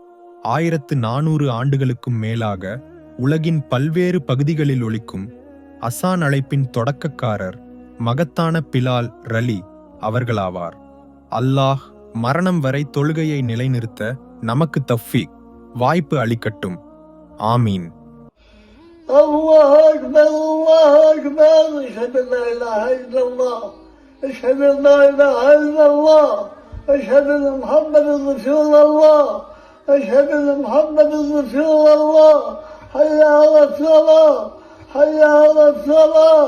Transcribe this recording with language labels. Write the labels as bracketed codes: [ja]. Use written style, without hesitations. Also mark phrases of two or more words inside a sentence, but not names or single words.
[ta] 1400 ஆண்டுகளுக்கும் மேலாக உலகின் பல்வேறு பகுதிகளில் ஒலிக்கும் அசான் அழைப்பின் தொடக்கக்காரர் மகத்தான பிலால் ரலி அவர்களாவார். அல்லாஹ் மரணம் வரை தொழுகையை நிலைநிறுத்த நமக்கு தஃபீக் வாய்ப்பு அளிக்கட்டும். ஆமீன். [ar] الله أكبر الله أكبر أشهد أن لا إله إلا الله. أشهد أن لا إله إلا الله. أشهد أن محمد رسول الله. أشهد أن محمد رسول الله. حي على الصلاة. حي على الصلاة.